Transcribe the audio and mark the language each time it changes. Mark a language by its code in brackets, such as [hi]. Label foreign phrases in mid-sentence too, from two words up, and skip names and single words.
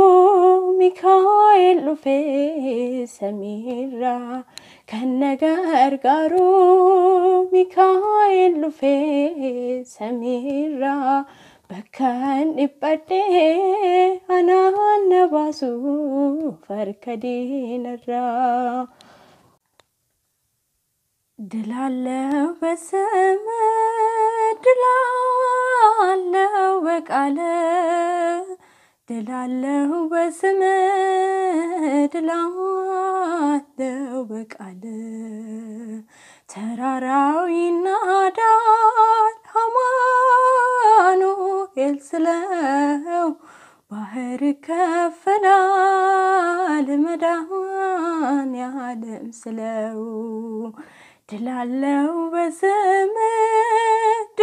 [om] Mikaa'el dhufee samiirraa kan gargaaru Mikaa'el dhufee samiirraa bakkaan dhiphadhee anaan na baasuuf harka diinarraa [am] ድላለው በሰማይ ድላለው በቃለ ድላለሁ በስምህ ድላለሁ በቃልህ ተራራው ይናዳል አማኑኤል ስለው ባህር ይከፈላል መድኃኔዓለም ስለው ድላለሁ በስምህ